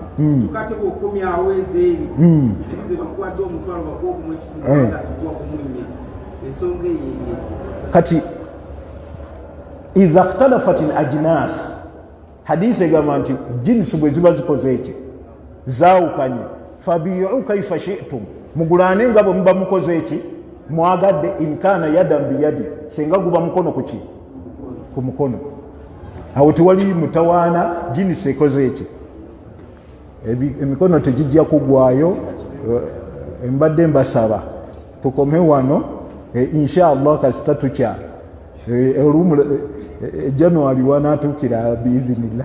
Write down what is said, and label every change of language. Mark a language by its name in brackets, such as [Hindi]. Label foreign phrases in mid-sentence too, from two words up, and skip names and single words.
[Ganda] Tukate bw'okomyawo ezeeri ziri ze bakuwadde omutwalo bakuwa ogumu ekitundu nga tukuwa gumu 4. Ensonga eyo eyeeti. Kati [Arabic] إذا اختلفت الأجناس, [Ganda] hadisi egamba nti jinsi bwe ziba zikoze eki zaawukanye, [Arabic] فبيعوا كيف شئتم, [Ganda] mugulane nga bwe muba mukoze eki mwagadde, [Arabic] إن كان يدا بيد, [Ganda] singa guba mukono kuki ku mukono. Awo tewali mutawaana jinsi ekoze eki, emikono tegijja kugwayo. Mbadde mbasaba tukome wano inshallah kasita tukya January wanatuukira biizinillah.